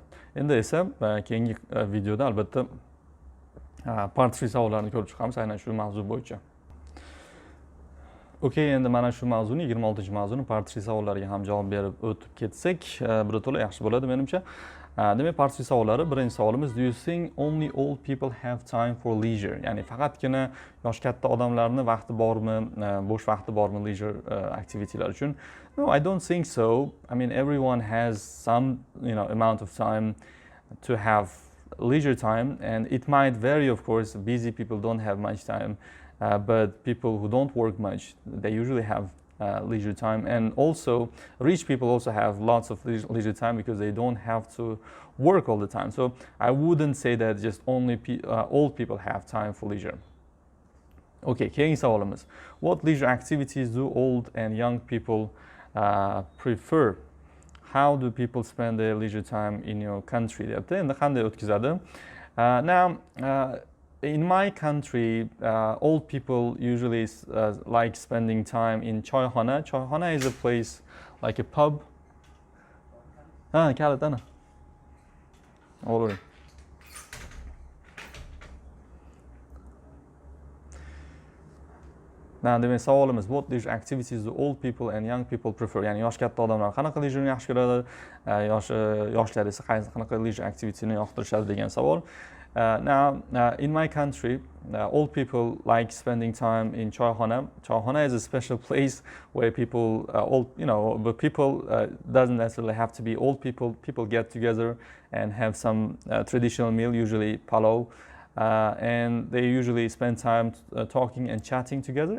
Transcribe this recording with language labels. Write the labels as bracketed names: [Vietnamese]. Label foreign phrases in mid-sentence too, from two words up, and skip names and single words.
[Uzbek] Endi esa keyingi videoda albatta part 3 savollarni ko'rib chiqamiz aynan shu mavzu bo'yicha. Okey, endi mana shu mavzuni 26-mavzuni part 3 savollariga ham javob berib o'tib ketsak, birato'la yaxshi bo'ladi menimcha. Demak, part 3 savollari. Birinchi savolimiz: [English] Do you think only old people have time for leisure? [Uzbek] Ya'ni faqatgina yosh katta odamlarni vaqti bormi, bo'sh vaqti bormi [English] leisure activity'lar [Uzbek] uchun? [English] No, I don't think so. I mean, everyone has some, amount of time to have leisure time, and it might vary, of course. Busy people don't have much time. But people who don't work much, they usually have leisure time. And also, rich people also have lots of leisure time because they don't have to work all the time. So I wouldn't say that just only old people have time for leisure. [Uzbek] Okay, keyingi savolimiz. [English] What leisure activities do old and young people prefer? How do people spend their leisure time in your country? [Uzbek] deyapti. Endi qanday o'tkazadi? [English] Now, in my country, old people usually like spending time in choyxona. Choyxona is a place like a pub. Kalit ana. Olur. [Uzbek] Now, demak savolimiz: [English] What leisure activities do old people and young people prefer? [Uzbek] Ya'ni yosh katta odamlar qanaqa leisure'ni yaxshi ko'radi, yoshlar esa qanaqa [English] leisure activity'ni [Uzbek] yoqtirishadi degan savol. [English] Now, in my country, old people like spending time in choyxona. Choyxona is a special place where people, but people doesn't necessarily have to be old people. People get together and have some traditional meal, usually palav, and they usually spend time talking and chatting together.